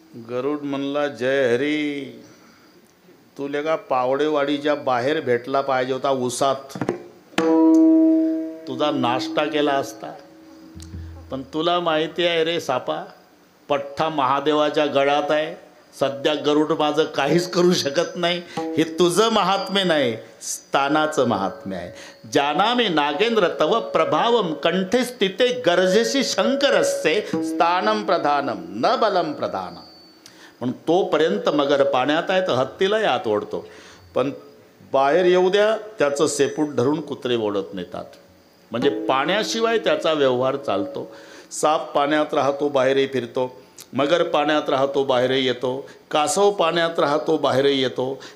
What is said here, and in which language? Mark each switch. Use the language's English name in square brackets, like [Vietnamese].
[Marathi] गरुड म्हणला, जय हरी, तुले का पावडेवाडीच्या बाहेर भेटला पाहिजे होता उसात, तुझा नाश्ता केला असता. पण तुला माहिती आहे रे सापा, पठ्ठा महादेवाच्या गळ्यात आहे. सध्या गरुड माझं काहीच करू शकत नाही. हे तुझं महात्म्य नाही, स्थानाचं महात्म्य आहे. [Sanskrit] जानामी नागेंद्र तव प्रभावम कंठे स्थिते गरजेशी शंकरस्से स्थानम प्रधानम न बलम प्रधानम. [Marathi] म्हणून तोपर्यंत मगर पाण्यात आहे तर हत्तीला यात ओढतो, पण बाहेर येऊ द्या त्याचं शेपूट धरून कुत्रे ओढत नेतात. म्हणजे पाण्याशिवाय त्याचा व्यवहार चालतो. साप पाण्यात राहतो, बाहेरही फिरतो. मगर पाण्यात राहतो, बाहेरही येतो. कासव पाण्यात राहतो, बाहेरही येतो.